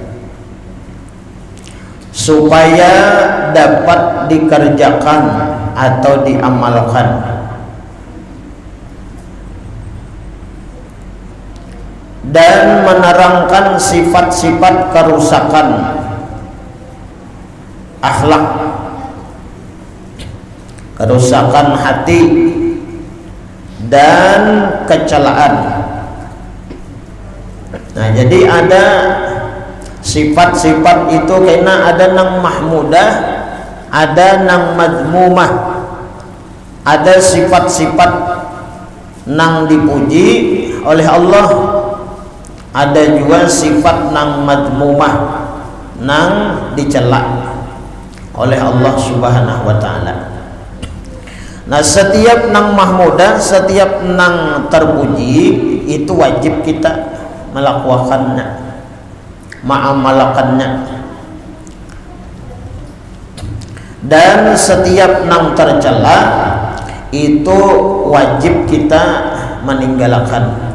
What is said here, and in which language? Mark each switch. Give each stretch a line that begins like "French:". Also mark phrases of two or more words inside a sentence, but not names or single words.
Banjar: supaya dapat dikerjakan atau diamalkan, dan menerangkan sifat-sifat kerusakan akhlak, kerusakan hati dan kecelaan. Nah, jadi ada sifat-sifat itu karena ada nang mahmudah, ada nang madmumah, ada sifat-sifat nang dipuji oleh Allah, ada juga sifat nang madmumah, nang dicela oleh Allah
Arabic: Subhanahu wa taala.
Banjar: Nah, setiap nang mahmudah, setiap nang terpuji itu wajib kita melakukannya, mengamalkannya. Dan setiap nang tercela itu wajib kita meninggalkan.